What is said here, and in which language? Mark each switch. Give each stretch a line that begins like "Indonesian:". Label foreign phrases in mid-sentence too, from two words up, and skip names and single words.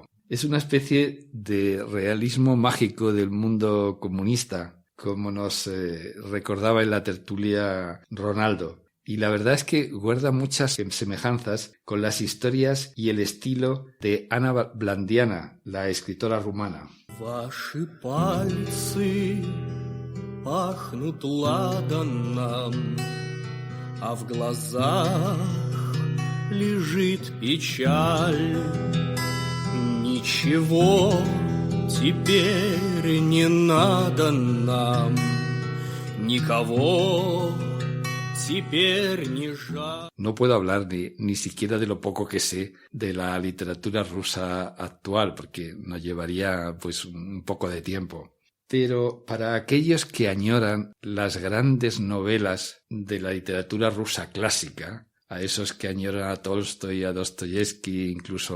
Spanish: Es una especie de realismo mágico del mundo comunista, como nos recordaba en la tertulia Ronaldo. Y la verdad es que guarda muchas semejanzas con las historias y el estilo de Ana Blandiana, la escritora rumana.
Russian: Ваши пальцы пахнут ладаном, а в глазах лежит печаль. Ничего теперь не надо нам, никого.
Spanish: No puedo hablar ni siquiera de lo poco que sé de la literatura rusa actual, porque nos llevaría pues un poco de tiempo. Pero para aquellos que añoran las grandes novelas de la literatura rusa clásica, a esos que añoran a Tolstoy, a Dostoyevsky, incluso